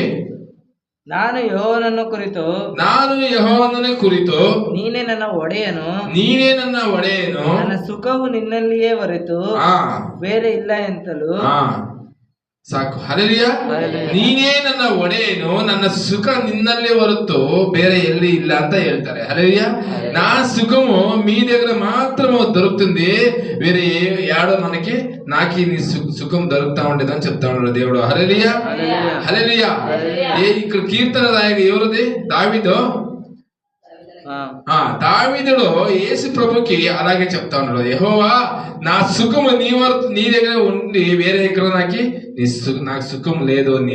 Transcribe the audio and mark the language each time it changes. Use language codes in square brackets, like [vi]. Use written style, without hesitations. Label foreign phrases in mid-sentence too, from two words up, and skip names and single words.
[kn] ನಾನು ಯೆಹೋವನನ್ನು ಕುರಿತು ನೀನೇ ನನ್ನ ಒಡೆಯನು, ನನ್ನ ಸುಖವು ನಿನ್ನಲ್ಲಿಯೇ ಹೊರತು ಬೇರೆ ಇಲ್ಲ ಎಂತಲೂ. ಸಾಕು. ಹಲ್ಲೆಲೂಯಾ. ನೀನೇ ನನ್ನ ಒಡೆಯನು, ನನ್ನ ಸುಖ ನಿನ್ನಲ್ಲೇ ಹೊರತು ಬೇರೆ ಎಲ್ಲಿ ಇಲ್ಲ ಅಂತ ಹೇಳ್ತಾರೆ. [te] హల్లెలూయా. నా సుఖము మీ దగ్గర మాత్రమే దొరుకుతుంది, వేరే యాడో మనకి నాకి నీ సుఖం దొరుకుతా ఉండేది అని చెప్తా ఉన్నాడు దేవుడు. హల్లెలూయా. హల్లెలూయా. ఇక్కడ కీర్తన రాయగా ఎవరిది? దావీదు. దావీదుడు యేసు ప్రభుకి అలాగే చెప్తా ఉన్నాడు, యెహోవా నా సుఖము నీ దగ్గర ఉండి వేరే ఎక్కడ నాకు సుఖం లేదు అని.